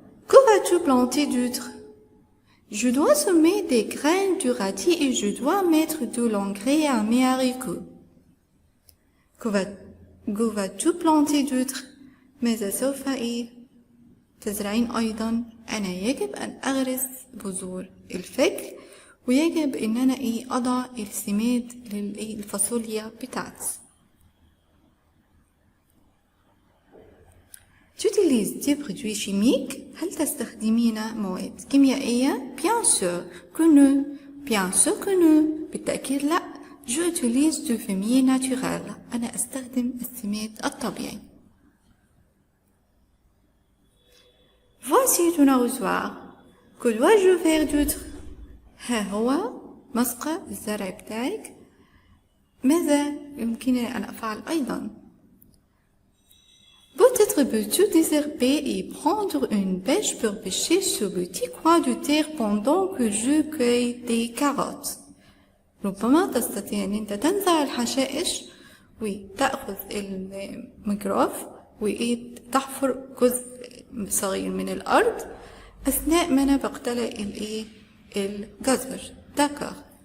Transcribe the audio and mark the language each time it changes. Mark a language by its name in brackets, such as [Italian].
[French] Que vas-tu planter d'autre? Je dois semer des graines de radis et je dois mettre de l'engrais à mes haricots. Que vas-tu planter d'autre? [Arabic] ماذا سوف تزرعين أيضا؟ أنا يجب أن أغرس بذور الفجل ويجب أن أنا أضع السماد للفاصوليا بتاعتي. [French] Tu utilises des produits chimiques؟ [Arabic] هل تستخدمين مواد كيميائية؟ [French] Bien sûr que non. Bien sûr que non. [Arabic] بالتأكيد لا. [French] J'utilise du fumier naturel. [Arabic] أنا أستخدم السماد الطبيعي. [French] Voici ton arrosoir. Que dois-je faire d'autre? [Arabic] ها هو مسقى الزرع بتاعك. ماذا يمكنني أن أفعل أيضا؟ [French] Peut-être peux-tu désherber et prendre une bêche pour pêcher ce petit coin de terre pendant que je cueille des carottes. [Arabic] ربما تستطيع أن أنت تنزع الحشائش وتأخذ الميكروف وتحفر جزء صغير من الأرض أثناء ما أنا بقتلع الجزر. [French] D'accord.